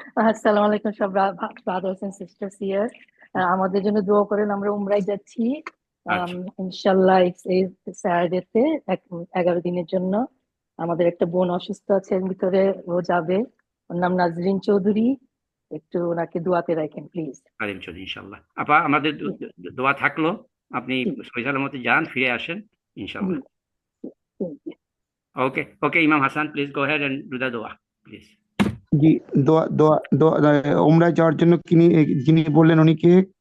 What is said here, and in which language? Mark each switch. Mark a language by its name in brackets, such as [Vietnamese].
[Bangla] আসসালামু আলাইকুম সব ব্রাদার্স এন্ড সিস্টার্স হিয়ার। আমাদের জন্য দোয়া করেন, আমরা উমরায় যাচ্ছি ইনশাআল্লাহ এই স্যাটারডেতে 11 দিনের জন্য। আমাদের একটা বোন অসুস্থ আছে এর ভিতরে, ও যাবে, ওর নাম নাজরিন চৌধুরী, একটু ওনাকে দোয়াতে রাখেন প্লিজ। নাজরিন চৌধুরী ইনশাআল্লাহ। আপা আমাদের দোয়া থাকলো, আপনি সহি সালামতে যান, ফিরে আসেন ইনশাআল্লাহ। [English] Okay, Imam Hassan, please go ahead and do the dua, please. [Bangla] জি, দোয়া উমরায় যাওয়ার জন্য যিনি বললেন উনি কে?